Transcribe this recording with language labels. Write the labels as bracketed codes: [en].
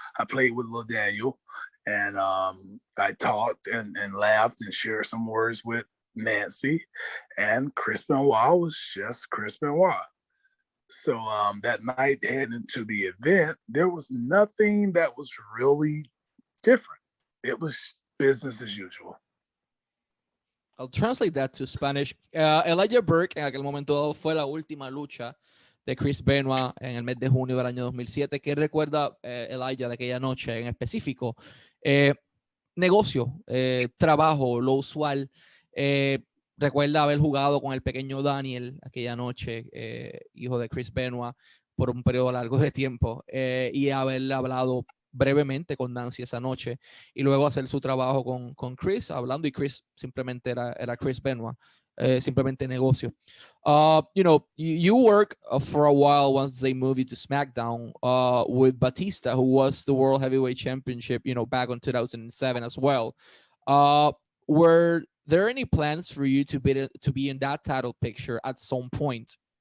[en] I played with little Daniel, and I talked and laughed and shared some words with Nancy, and Chris Benoit was just Chris Benoit. So that night heading into the event, there was nothing that was really different. It was business as usual. I'll translate that to Spanish. [es] Elijah Burke en aquel momento fue la última lucha de Chris Benoit en el mes de junio del año 2007. ¿Qué recuerda Elijah de aquella noche en específico? Negocio, trabajo, lo usual. Recuerda haber jugado con el pequeño Daniel aquella noche, hijo de Chris Benoit, por un periodo largo de tiempo, y haber hablado brevemente con Nancy esa noche y luego hacer su trabajo con Chris, hablando, y Chris simplemente era Chris Benoit, simplemente negocio. [en] You work for a while once they moved you to SmackDown with Batista, who was the World Heavyweight Championship, back in 2007 as well. Were there any plans for you to be in that title picture at some point?